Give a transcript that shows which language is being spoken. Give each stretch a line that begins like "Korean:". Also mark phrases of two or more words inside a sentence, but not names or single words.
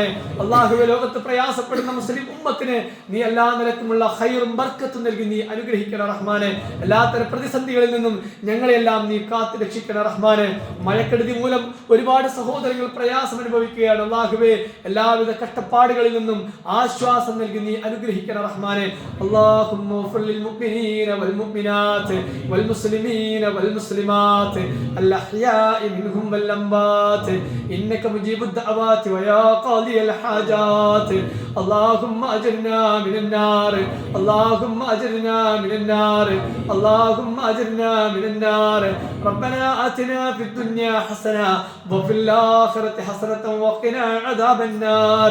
Malayalam: അല്ലാഹുവേ, ലോകത്ത് പ്രയാസപ്പെടുന്ന മുസ്ലിം ഉമ്മത്തിന് നീ എല്ലാ നിലക്കുമുള്ള ഖൈറും ബർക്കത്തും നൽകി നീ അനുഗ്രഹിക്കണം റഹ്മാനെ. എല്ലാത്തരം പ്രതിസന്ധികളിൽ നിന്നും ഞങ്ങളെല്ലാം നീ കാത്തു രക്ഷിക്കണം റഹ്മാനെ. മഴക്കെടുതി മൂലം ഒരുപാട് സഹോദരങ്ങൾ പ്രയാസം അനുഭവിക്കുകയാണ്. അല്ലാഹുവേ, എല്ലാവിധ കഷ്ടപ്പാടുകളിൽ നിന്നും ആശ്വാസം നൽകി നീ അനുഗ്രഹിക്കണം റഹ്മാനെ.
Arabic: اللهم اغفر للمؤمنين المؤمنين والمؤمنات والمسلمين والمسلمات الأحياء منهم والأموات إنك مجيب الدعوات ويا قاضي الحاجات اللهم أجرنا من النار اللهم أجرنا من النار اللهم أجرنا من النار ربنا آتنا في الدنيا حسنة وفي الآخرة حسنة وقنا عذاب النار